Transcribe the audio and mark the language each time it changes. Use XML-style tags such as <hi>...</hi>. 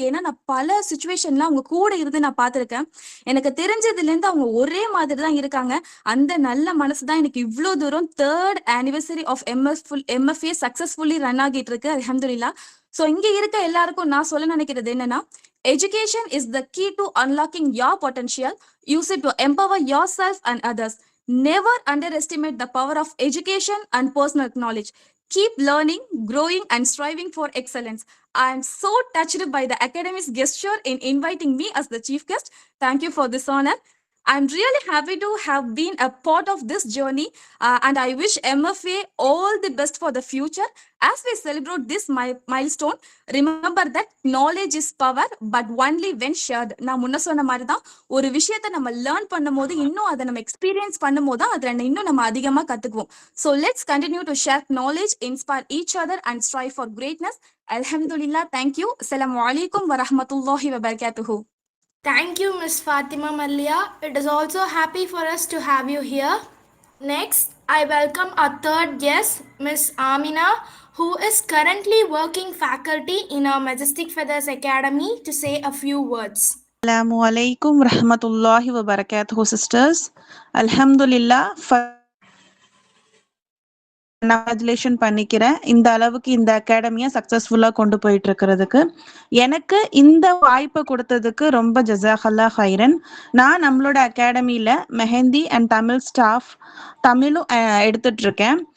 <ta>ஏன்னா நான் பல சுச்சுவேஷன்ல அவங்க கூட இருந்து நான் பார்த்திருக்கேன். எனக்கு தெரிஞ்சதுல இருந்து அவங்க ஒரே மாதிரி தான் இருக்காங்க. அந்த நல்ல மனசு தான் எனக்கு இவ்வளோ தூரம்</ta> <en>3rd anniversary</en> <ta>of MFA successfully run ஆகிட்டு இருக்கு. அல்ஹம்துலில்லாஹ். ஸோ இங்க இருக்க எல்லாருக்கும் நான் சொல்ல நினைக்கிறது என்னன்னா,</ta> <en>education is the key to unlocking your potential. Use it to empower yourself and others. Never underestimate the power of education and personal knowledge. Keep learning, growing, and striving for excellence. I am so touched by the Academy's gesture in inviting me as the chief guest. Thank you for this honor. I'm really happy to have been a part of this journey, and I wish MFA all the best for the future. As we celebrate this milestone, remember that knowledge is power, but only when shared.</en> <ta>நான் முன்ன சொன்ன மாதிரி தான், ஒரு விஷயத்தை நம்ம learn பண்ணும் போது இன்னும் அதை நம்ம எக்ஸ்பீரியன்ஸ் பண்ணும் போது தான் அதில் இன்னும் நம்ம அதிகமாக கற்றுக்குவோம்.</ta> <en>So let's continue to share knowledge, inspire each other, and strive for greatness. Alhamdulillah. Thank you.</en> <ar>Assalamu alaikum wa rahmatullahi wa barakatuhu.</ar> <en>Thank you, Miss Fatima Malia. It is also happy for us to have you here. Next, I welcome our third guest, Miss Amina, who is currently working faculty in our Majestic Feathers Academy, to say a few words.</en> <ar>Assalamu alaikum rahmatullahi wa barakatuhu, sisters.</ar> <ta>Alhamdulillah, congratulation பண்ணிக்கிறேன் இந்த அளவுக்கு இந்த அகாடமியை சக்சஸ்ஃபுல்லா கொண்டு போயிட்டு இருக்கிறதுக்கு. எனக்கு இந்த வாய்ப்பை கொடுத்ததுக்கு ரொம்ப</ta> <ar>ஜஸாகல்லா ஹைரன்.</ar> <ta>நான் நம்மளோட அகாடமியில மெஹந்தி அண்ட் தமிழ் ஸ்டாஃப் தமிழும் எடுத்துட்டு இருக்கேன்.</ta>